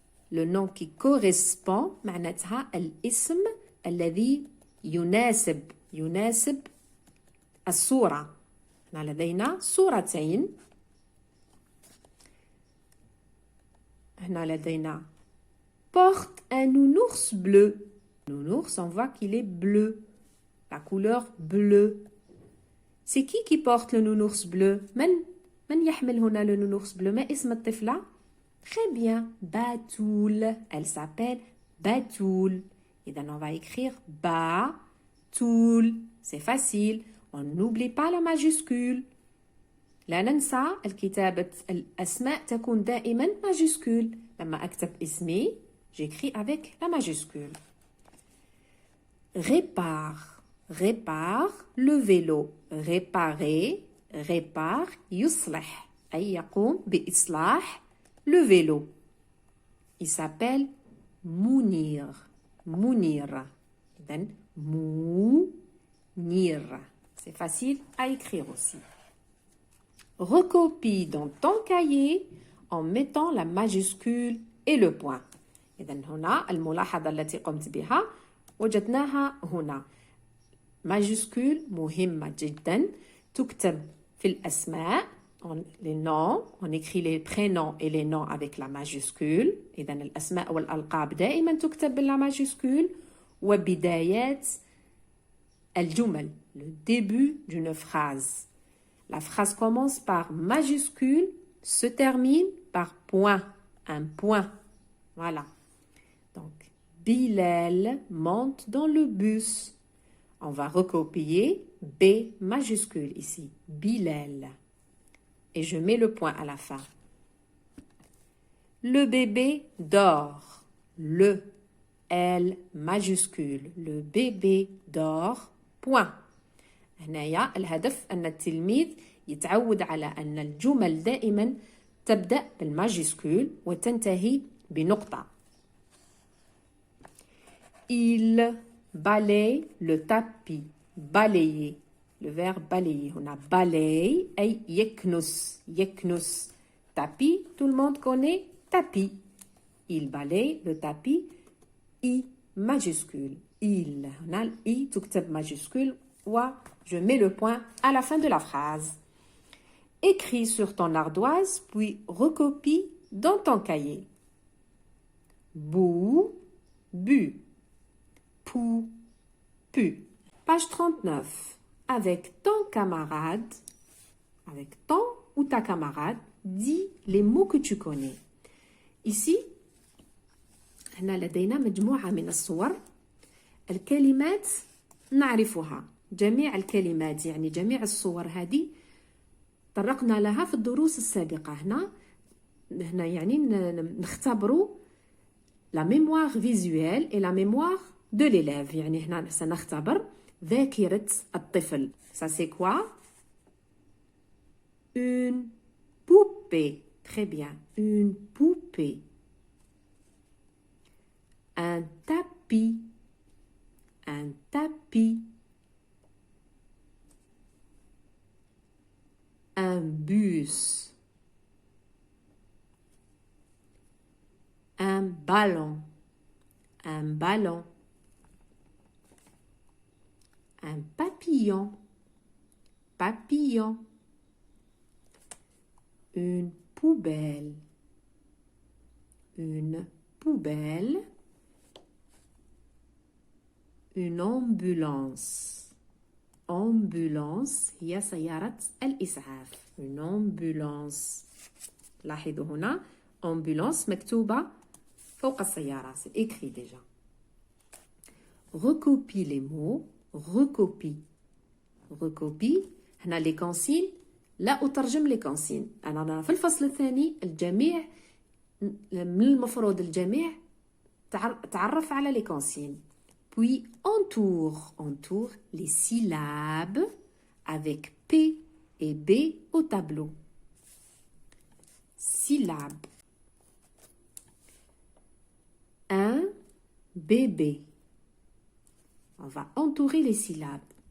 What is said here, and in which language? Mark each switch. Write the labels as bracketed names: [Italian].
[French] Le nom qui correspond [Arabic] معناتها الاسم الذي يناسب الصورة. هنا لدينا صورتين. هنا لدينا [French] porte un nounours bleu. Nounours, on voit qu'il est bleu. La couleur bleue. C'est qui porte le nounours bleu? [Arabic] من يحمل هنا [French] le nounours bleu? [Arabic] ما اسم الطفلة? [French] Très bien, [Arabic] Batoul. [French] Elle s'appelle Batoul. Et donc on va écrire Batoul. C'est facile. On n'oublie pas la majuscule. [Arabic] لا ننسى الكتابة الأسماء تكون دائما majuscule. لما أكتب اسمي [French] j'écris avec la majuscule. Répare le vélo. Réparer, répare, [Arabic] يصلح أي يقوم بإصلاح [French] le vélo. Il s'appelle Mounir. Mounir. إذن Mounir. C'est facile à écrire aussi. Recopie dans ton cahier en mettant la majuscule et le point. [Arabic] إذن هنا الملاحظة التي قمت بها وجدناها هنا. [French] majuscule [Arabic] مهمة جدا تكتب في الأسماء [French] les noms on écrit les prénoms et les noms avec la majuscule. [Arabic] إذن الأسماء والألقاب دائما تكتب باللا majuscule. وبدايات الجمل [French] le début d'une phrase. La phrase commence par majuscule, se termine par point, un point. Voilà. Donc, Bilal monte dans le bus. On va recopier B majuscule ici, Bilal. Et je mets le point à la fin. Le bébé dort. Le L majuscule. Le bébé dort. Point. [Arabic] هنايا الهدف أن التلميذ يتعود على أن الجمل دائما تبدأ بالماجيسكول وتنتهي بنقطة. [French] Il balaye le tapis. Balayer. Le verbe balayer. [Arabic] هنا balaye أي يكنس. يكنس. [French] Tapis, tout le monde connaît tapis. Il balaye le tapis. I majuscule. Il. هنا I تكتب majuscule. Je mets le point à la fin de la phrase. Écris sur ton ardoise, puis recopie dans ton cahier. Bou, bu. Pou, pu. Page 39. Avec ton camarade, avec ton ou ta camarade, dis les mots que tu connais. [Arabic] Ici, هنا لدينا مجموعة من الصور. الكلمات نعرفها. جميع الكلمات يعني جميع الصور هذه طرقنا لها في الدروس السابقة. هنا يعني نختبروا [French] la mémoire visuelle et la mémoire de l'élève. [Arabic] يعني هنا سنختبر ذاكرة الطفل. [French] Ça c'est quoi? Une poupée. Très bien. Une poupée. Un tapis. Un tapis. Un bus, un ballon, un ballon, un papillon, papillon, une poubelle, une poubelle, une ambulance. [Arabic] ambulance هي سيارة الإسعاف. [French] une ambulance. [Arabic] لاحظوا هنا ambulance مكتوبة فوق السيارة. [French] c'est écrit déjà. Recopie les mots. Recopie. Recopie. [Arabic] هنا les consignes. لا أترجم les consignes. أنا في الفصل الثاني الجميع من المفروض الجميع تعرف على les consignes. [French] Puis entoure les syllabes avec P et B au tableau. Syllabes. Un bébé. On va entourer les syllabes.